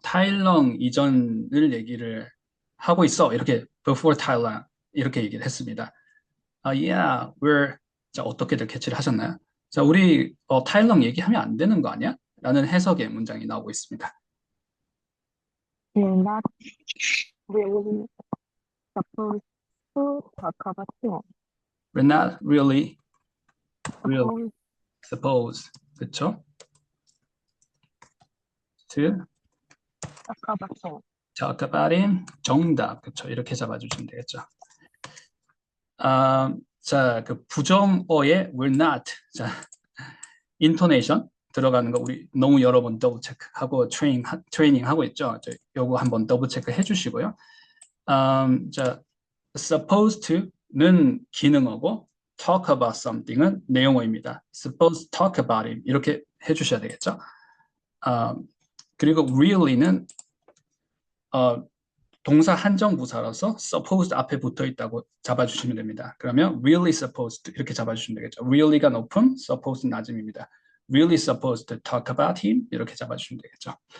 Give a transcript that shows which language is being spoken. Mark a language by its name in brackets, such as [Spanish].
[Korean] 타일렁 이전을 얘기를 하고 있어. 이렇게 before 타일렁 이렇게 얘기를 했습니다. Yeah, 자, 어떻게들 캐치를 하셨나요? 자, 우리 타일렁 얘기하면 안 되는 거 아니야? 라는 해석의 문장이 나오고 있습니다. [English] You're not really supposed to talk about him. We're not really Supposed supposed, [Korean] 그쵸? [English] To talk about him. talk about him. [Korean] 정답, 그쵸? 이렇게 잡아주시면 되겠죠. 자, 그 부정어의 [English] we're not. [Korean] 자, intonation 들어가는 거 우리 너무 여러 번 더블 체크하고 트레이닝 하고 있죠. 요거 한번 더블 체크 해주시고요. 자, supposed to는 기능어고 [English] talk about something [Korean] 은 내용어입니다. [English] supposed to talk about him [Korean] 이렇게 해주셔야 되겠죠. 그리고 really는 동사 한정부사라서 supposed 앞에 붙어 있다고 잡아주시면 됩니다. 그러면 [English] really supposed to [Korean] 이렇게 잡아주시면 되겠죠. really가 높음, supposed 낮음입니다. [English] really supposed to talk about him [Korean] 이렇게 잡아주시면 되겠죠.